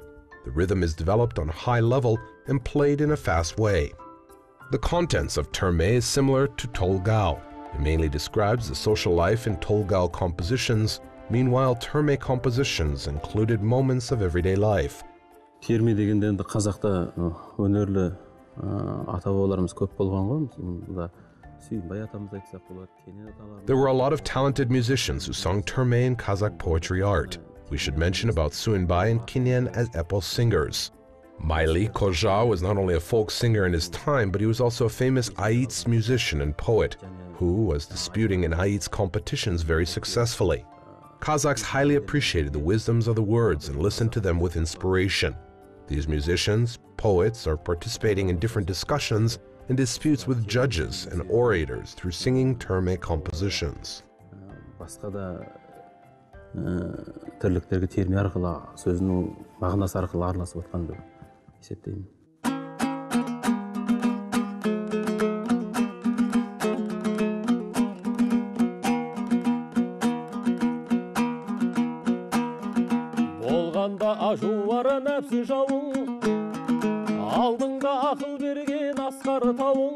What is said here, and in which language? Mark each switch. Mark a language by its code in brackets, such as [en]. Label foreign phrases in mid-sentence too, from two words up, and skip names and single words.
[en] The rhythm is developed on a high level and played in a fast way. The contents of Terme is similar to Tolgao. It mainly describes the social life in Tolgao compositions. Meanwhile, Terme compositions included moments of everyday life. [kk] Terme дегенде енді қазақта өнерлі ата-бабаларымыз көп болған ғой. Мұнда Сүйінбай атамыз айтсақ болады, Кенен аталарымыз. [en] There were a lot of talented musicians who sung Terme in Kazakh poetry art. We should mention about Suyinbay and Kinen as epos singers. Maili Koja was not only a folk singer in his time, but he was also a famous Aits musician and poet, who was disputing in Aits competitions very successfully. Kazakhs highly appreciated the wisdoms of the words and listened to them with inspiration. These musicians, poets, are participating in different discussions and disputes with judges and orators through singing Terme compositions. [kk] Басқа да тірліктерге терме арқылы, сөзінің мағынасы арқылы араласып отқан деп есептеймін. Болғанда ажуара нәпсі жауың, алдыңда ақыл берген асқар тауың.